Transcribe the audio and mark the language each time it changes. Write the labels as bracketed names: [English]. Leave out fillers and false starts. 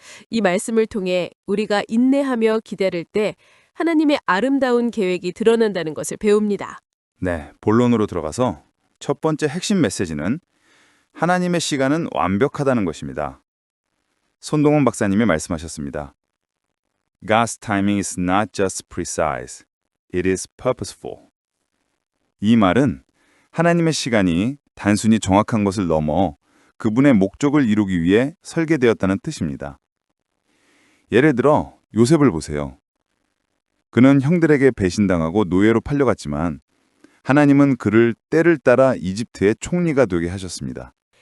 [Korean] 이 말씀을 통해 우리가 인내하며 기다릴 때 하나님의 아름다운 계획이 드러난다는 것을 배웁니다. 네, 본론으로 들어가서 첫 번째 핵심 메시지는 하나님의 시간은 완벽하다는 것입니다. 손동원 박사님이 말씀하셨습니다. [English] God's timing is not just precise, it is purposeful. [Korean] 이 말은 하나님의 시간이 단순히 정확한 것을 넘어 그분의 목적을 이루기 위해 설계되었다는 뜻입니다. 예를 들어 요셉을 보세요. 그는 형들에게 배신당하고 노예로 팔려갔지만 하나님은 그를 때를 따라 이집트의 총리가 되게 하셨습니다.